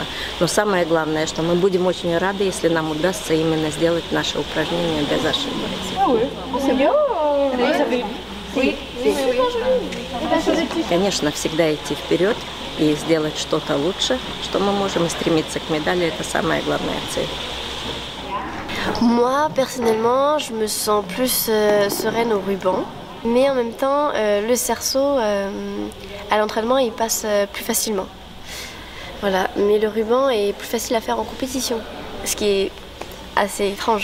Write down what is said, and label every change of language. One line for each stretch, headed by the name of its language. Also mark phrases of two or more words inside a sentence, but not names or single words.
Russian: Но самое главное, что мы будем очень рады, если нам удастся именно сделать наше упражнение без ошибок. Конечно, всегда идти вперед и сделать что-то лучше, что мы можем, и стремиться к медали, это самая главная цель.
French: Moi, personnellement, je me sens plus sereine au ruban. Mais en même temps, le cerceau, à l'entraînement, il passe plus facilement. Voilà. Mais le ruban est plus facile à faire en compétition, ce qui est assez étrange.